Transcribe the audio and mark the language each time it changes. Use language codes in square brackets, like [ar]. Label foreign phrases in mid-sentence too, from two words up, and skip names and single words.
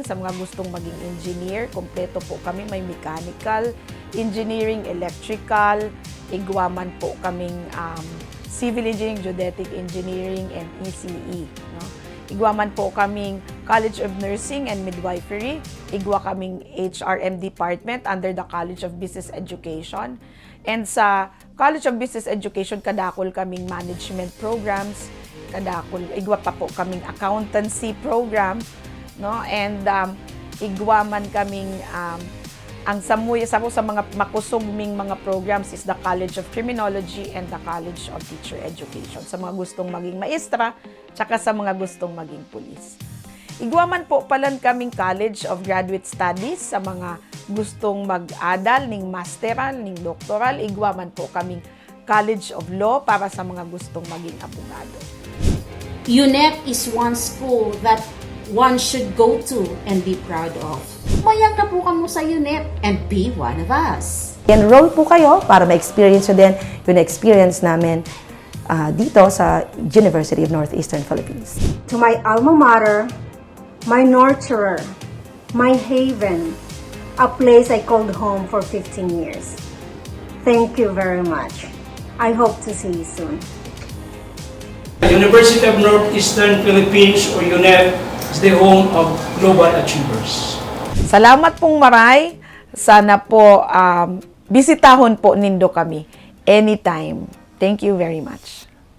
[bik] Sa mga gustong maging engineer, kompleto po kami. May [en] mechanical, engineering, electrical, [bik] igwa man po kaming [en] civil engineering, geodetic engineering, and ECE. [bik] No? Igwa man po kaming College of Nursing and Midwifery. Igwa kaming [en] HRM department under the College of Business Education. [bik] And sa College of Business Education, kadakol kaming [en] management programs, [bik] kadakol, igwa pa po kaming [en] accountancy program, [bik] no? And igwa man kaming ang sa mga makusugming mga programs [en] is the College of Criminology and the College of Teacher Education. [bik] Sa mga gustong maging maestra, tsaka sa mga gustong maging pulis. Igwa man po palan kaming College of Graduate Studies sa mga gustong mag-adal ning masteral, ning doctoral. Igwa man po kaming College of Law para sa mga gustong maging abogado. [en] UNEP is one school that one should go to and be proud of. [bik] Mayang ka po kamo sa UNEP [en] and be one of us. [tl] Enroll po kayo para ma-experience nyo din yung experience namin dito sa University of Northeastern Philippines. [en] To my alma mater, my nurturer, my haven, a place I called home for 15 years. Thank you very much. I hope to see you soon. University of Northeastern Philippines or UNEP is the home of global achievers. [bik] Salamat pong maray. Sana po bisitahon po nindo kami anytime. [en] Thank you very much.